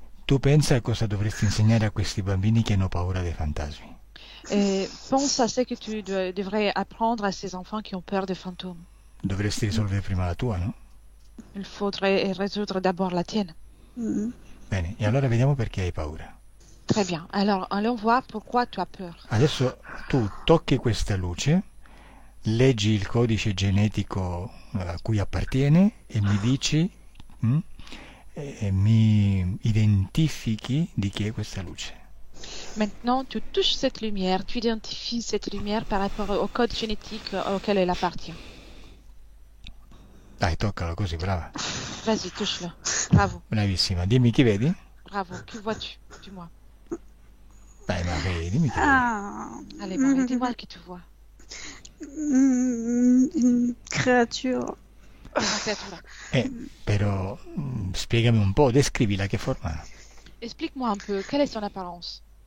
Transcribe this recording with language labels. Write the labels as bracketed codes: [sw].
[it] Tu pensa a cosa dovresti insegnare a questi bambini che hanno paura dei fantasmi? [fr] Et pense à ce que tu devrais apprendre à ces enfants qui ont peur des fantômes. [it] Dovresti risolvere prima la tua, no? [fr] Il faudrait résoudre d'abord la tienne. [it] Bene, e allora vediamo perché hai paura. [fr] Très bien. Alors, allons voir pourquoi tu as peur. [it] Adesso tu tocchi questa luce, leggi il codice genetico a cui appartiene e mi dici, e mi identifichi di chi è questa luce. [fr] Maintenant, tu touches cette lumière, tu identifies cette lumière par rapport au code génétique auquel elle appartient. [it] Dai, toccalo così, brava. [fr] Vas-y, touche-le. Bravo, [it] Bravissima. Dimmi chi vedi? [fr] bravo. Que vois-tu? Dis-moi. [it] Dai, ma vedi, dimmi chi vedi. ah, [fr] Allez, Marie, dis-moi qui tu vois. une créature. [it] Una creatura. Però spiegami un po', descrivila che forma ha. [fr] Explique-moi un peu, quelle est son apparence?